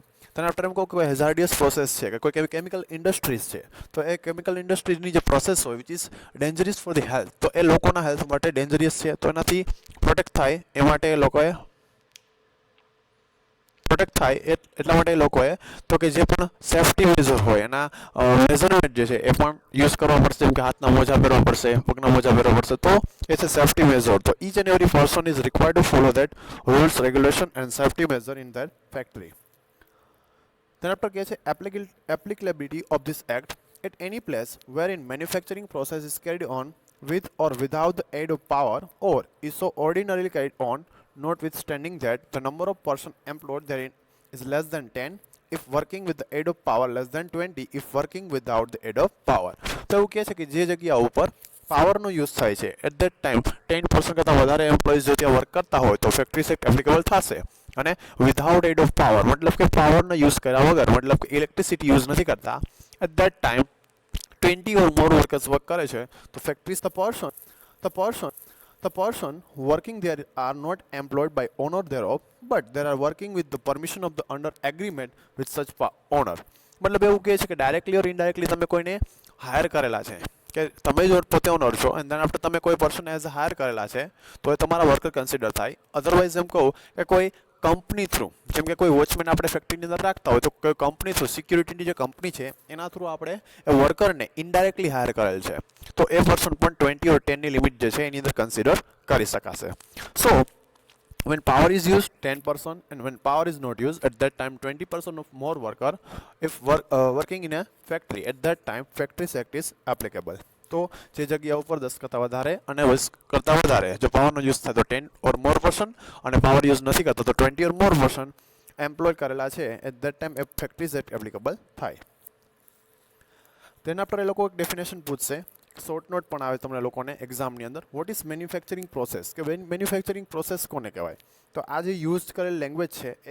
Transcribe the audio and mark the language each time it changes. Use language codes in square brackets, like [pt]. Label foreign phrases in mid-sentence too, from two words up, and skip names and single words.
[gu] તેના આફ્ટર એમ કહું કે [en] hazardous process [gu] છે કે કોઈ એવી [en] chemical industries [gu] છે તો એ [en] chemical industries ની [gu] જે પ્રોસેસ હોય [en] which is dangerous for the health, [gu] તો એ લોકોના હેલ્થ માટે ડેન્જરિયસ છે, તો એનાથી પ્રોટેક્ટ થાય એ માટે એ લોકોએ એટલા માટે એ લોકોએ તો કે જે પણ [en] safety measure [gu] હોય એના મેઝરમેન્ટ જે છે એ પણ યુઝ કરવા પડશે. જેમ કે હાથના મોજા પહેરવા પડશે, પગના મોજા પહેરવા પડશે, તો એ છે [en] safety measure. તો each and every person is required to follow that rules, regulation and safety measure in that factory. [gu] તેના પર કહે છે [en] applicability of this act at any place wherein manufacturing process is carried on with or without the aid of power or is so ordinarily carried on, notwithstanding that the number of persons employed therein is less than 10 if working with the aid of power, less than 20 if working without the aid of power. [gu] તો એવું કહે છે કે જે જગ્યા ઉપર પાવરનો યુઝ થાય છે [en] at that time [gu] 10% કરતાં વધારે એમ્પ્લોઈઝ જો ત્યાં વર્ક કરતા હોય તો [en] factory act applicable [gu] થશે. [en] અને without aid of power [gu] મતલબ કે પાવરનો યુઝ કર્યા વગર મતલબ કે ઇલેક્ટ્રિસિટી યુઝ નથી કરતા [en] at that time 20 or more workers [gu] વર્ક કરે છે તો ફેક્ટરીઝ [en] the person the person working there are not employed by owner thereof but they are working with the permission of the under agreement with such owner [gu] મતલબ એવું કહે છે કે [en] directly or indirectly [gu] તમે કોઈને હાયર કરેલા છે કે તમે જો પોતે ઓનર છો [en] and then after [gu] તમે કોઈ [en] person as [gu] હાયર કરેલા છે તો એ તમારા [en] worker consider [gu] થાય અધરવાઇઝ એમ કહું કે કોઈ [en] company through [gu] જેમ કે કોઈ વોચમેન આપણે ફેક્ટરીની અંદર રાખતા હોય તો કોઈ [en] company through [gu] સિક્યુરિટીની જે કંપની છે એના થ્રુ આપણે એ વર્કરને ઇનડાયરેક્ટલી હાયર કરેલ છે તો એ પર્સન પણ 20 or 10 ની લિમિટ જે છે એની અંદર કન્સિડર કરી શકાશે સો [en] when power is used 10% and when power is not used at that time 20% of more worker if working in a factory at that time factories act is applicable [gu] તો જે જગ્યા ઉપર 10 કરતાં વધારે અને 20 કરતાં વધારે જો પાવરનો યુઝ થાય તો [en] 10 or more person [gu] અને પાવર યુઝ નથી કરતો તો [en] 20 or more person [gu] એમ્પ્લોય કરેલા છે [en] at that time factories act applicable [gu] થાય તેના પર એ લોકો એક ડેફિનેશન પૂછશે [en] short note [gu] પણ આવે તમને લોકોને એક્ઝામની અંદર [en] what is manufacturing process [gu] કે [en] manufacturing process [gu] કોને કહેવાય તો આ જે યુઝ કરેલ લેંગ્વેજ છે એ